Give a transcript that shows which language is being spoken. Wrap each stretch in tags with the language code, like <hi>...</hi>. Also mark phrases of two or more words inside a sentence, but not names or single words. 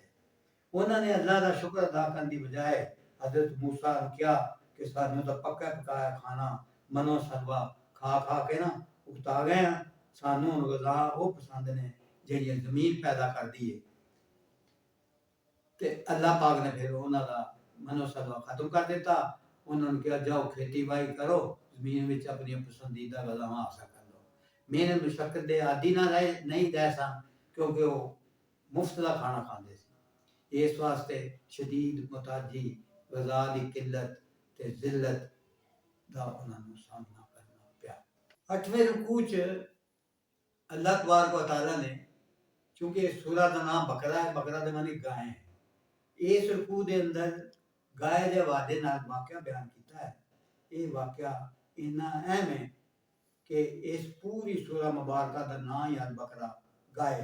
<pa>انہوں نے اللہ دا شکر ادا کرنے دی بجائے حضرت موسیٰ نے کیا کہ سانوں تو پکا پکایا کھانا منو سلوا کھا کھا کے نا اکتا گئے ہیں، سانوں غذا وہ پسند نے جڑی زمین پیدا کر دی ہے۔ تے اللہ پاک نے پھر انہاں دا منو سلوا ختم کر دیتا۔ انہوں نے کہا جاؤ کھیتی بائی کرو، زمین وچ اپنی پسندیدہ غذاواں حاصل کر لو۔ محنت مشقت دے عادی نہ نہیں رہ سن کیونکہ وہ مفت دا کھانا کھاندے سی۔ اس واسطے شدید محتاجی، غذا دی قلت تے ذلت دا انہاں نوں سامنا کرنا پیا۔ 8ویں رکوع چ اللہ تبارک و تعالیٰ نے چونکہ سورہ دا نام بقرہ ہے، بقرہ دے معنی گائے ہیں، اس رکوع دے اندر گائے دے حوالے نال واقعہ بیان کیتا ہے۔ یہ واقعہ اتنا اہم ہے کہ اس پوری سورہ مبارکہ دا نام ہی البقرہ گائے۔</pa>